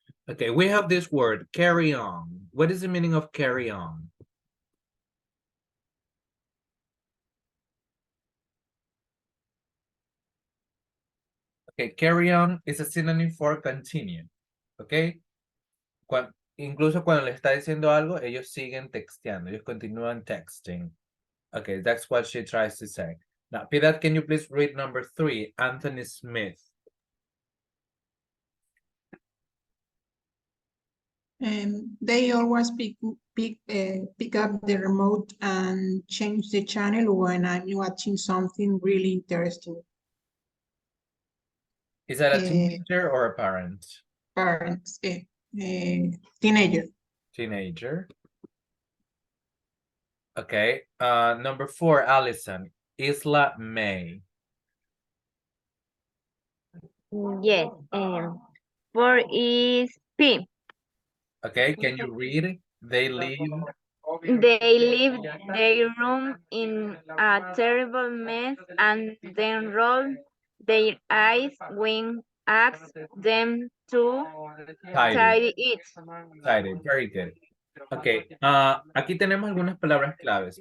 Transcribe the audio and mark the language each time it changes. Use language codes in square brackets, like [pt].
[en] Okay, we have this word, carry on. What is the meaning of carry on? Okay, carry on is a synonym for continue. Okay. [es] Incluso cuando le está diciendo algo, ellos siguen texteando. Ellos continúan texting. [en] Okay, that's what she tries to say. Now, Piedad, can you please read number 3, Anthony Smith? They always pick up the remote and change the channel when I'm watching something really interesting. Is that a teenager or a parent? Parents, teenager. Teenager. Okay. Number 4, Allison. Isla May. Yes. 4 is P. Okay, can you read? They leave. They leave their room in a terrible mess and then roll their eyes when ask them to tidy it. Tidy, very good. [es] Okay, aquí tenemos algunas palabras claves.